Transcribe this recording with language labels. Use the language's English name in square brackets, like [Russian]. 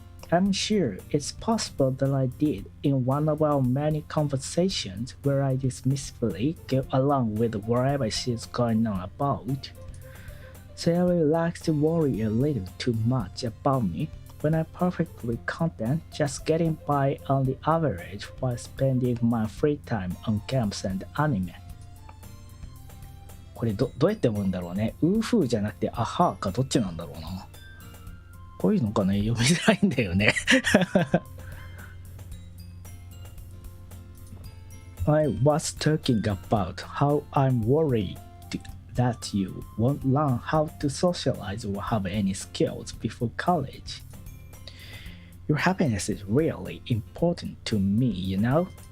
[English] I'm sure it's possible that I did in one of our many conversations where I dismissively go along with whatever she's going on about. Sayori likes to worry a little too much about me when I'm perfectly content just getting by on the average while spending my free time on games and anime. [Japanese] これどうやって読むんだろうね。ウーフーじゃなくてアハーかどっちなんだろうな。こういうのかね、読みづらいんだよね。 [English] I was talking about how I'm worried that you won't learn how to socialize or have any skills before college. Your happiness is really important to me, you know?